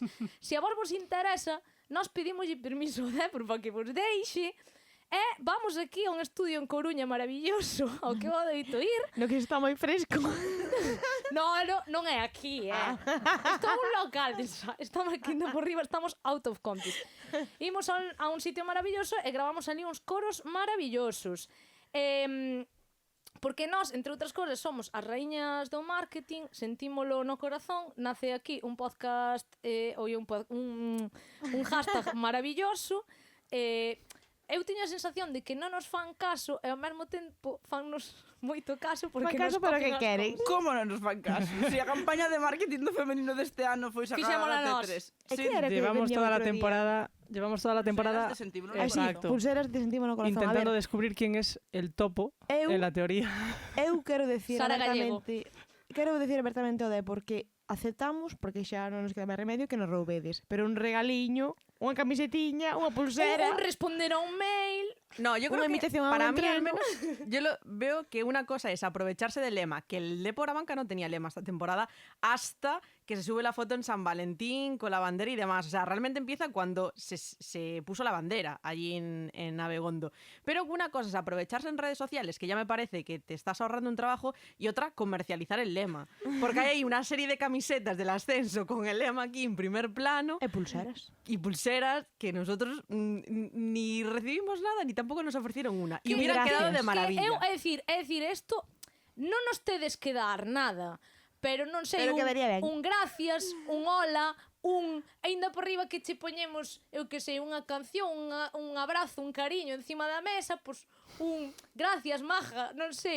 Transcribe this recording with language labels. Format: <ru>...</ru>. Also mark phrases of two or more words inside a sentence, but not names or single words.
<gl>Se a vos interesa, nós pedimos permiso ao Depor para que vos deixe, e vamos aquí a un estudio en Coruña maravilloso, ao que vou deito ir. No que está moi fresco. Non é aquí, Isto é un local, estamos aquí por riba, estamos</gl> <en>out of context.</en> <gl>Imos a un sitio maravilloso e gravamos ali uns coros maravillosos. Porque nós, entre outras cousas, somos as raíñas do marketing, sentímolo no corazón, nace aquí un podcast, un hashtag maravilloso, eu teño a sensación de que non nos fan caso e ao mesmo tempo fannos moito caso porque Fan caso nos pero copian que as queren. cousas. Como non nos fan caso? Se a campaña de marketing do femenino deste ano foi sacada Fixémola da nós. T3. E que era que</gl> <es>Llevamos</es> <gl>vendía</gl> <es>toda la</es> <gl>outro día?</gl> <es>temporada,</es> <gl>Pulseras de Sentímolo no Exacto. Pulseras de sentimos no corazón.</gl> <es>intentando</es> <gl>A ver,</gl> <es>descubrir quién es el topo</es> <gl>eu,</gl> <es>en la teoría.</es> <gl>eu quero decir</gl> <es>Sara Gallego.</es> <gl>abertamente o de porque aceptamos, porque xa non nos queda máis remedio que nos roubedes, pero un regaliño, unha camisetiña, unha pulsera, Un responder a un mail.</gl> <es>No, yo creo</es> <gl>unha</gl> <es>que</es> <gl>invitación a un</gl> <es>para mí al</es> <gl>entreno.</gl> <es>menos, yo veo que una cosa es aprovecharse del lema, que el Depor Abanca no tenía lema esta temporada, hasta que se sube la foto en San Valentín con la bandera y demás. O sea, realmente empieza cuando se puso la bandera allí en Abegondo. Pero una cosa es aprovecharse en redes sociales, que ya me parece que te estás ahorrando un trabajo, y otra, comercializar el lema. Porque hay una serie de camisetas del ascenso con el lema aquí en primer plano</es> <gl>e pulseras.</gl> <es>y pulseras que nosotros ni recibimos nada ni tampoco nos ofrecieron una. Y Que hubieran gracias. quedado de Que maravilla.</es> <gl>É dicir, isto non nos tedes que dar nada, pero non sei, Pero quedaría ben. un gracias, un hola, aínda por riba que che poñemos, eu que sei, unha canción, un abrazo, un cariño encima da mesa, pois un gracias, maja, non sei,</gl>